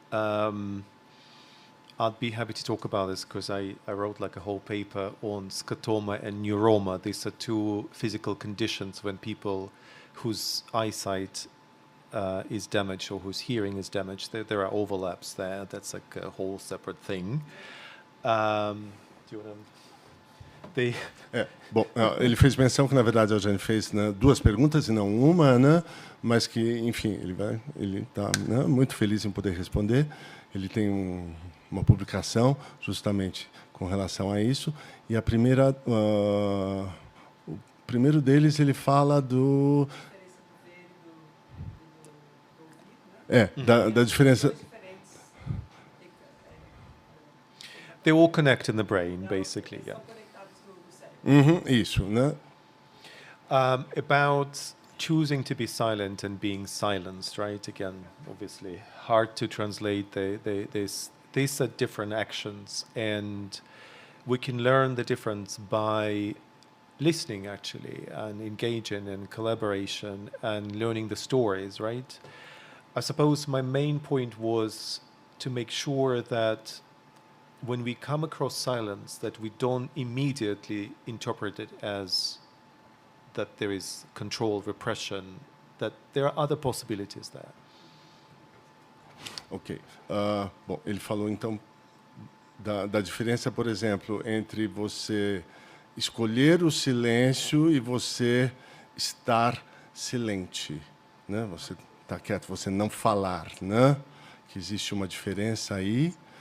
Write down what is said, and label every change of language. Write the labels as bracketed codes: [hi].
[en] I'd be happy to talk about this because I wrote like a whole paper on scotoma and neuroma. These are two physical conditions when people whose eyesight is damaged or whose hearing is damaged. There are overlaps there. That's like a whole separate thing. Do you want to... [pt] Bom, ele fez menção que, na verdade, a Jane fez, né, duas perguntas e não uma, né, mas que, enfim, ele está, né, muito feliz em poder responder. Ele tem uma publicação justamente com relação a isso. E a primeira, o primeiro deles, ele fala da diferença. [en] They all connect in the brain, basically, yeah. [pt] São conectados no cérebro. Isso, né? [en] About choosing to be silent and being silenced, right? Again, obviously, hard to translate. These are different actions, and we can learn the difference by listening, actually, and engaging in collaboration and learning the stories, right? I suppose my main point was to make sure that when we come across silence, that we don't immediately interpret it as that there is control, repression, that there are other possibilities there. Ok. [pt] Bom, ele falou, então, da diferença, por exemplo, entre você escolher o silêncio e você estar silente, né? Você está quieto, você não falar, né? Que existe uma diferença aí.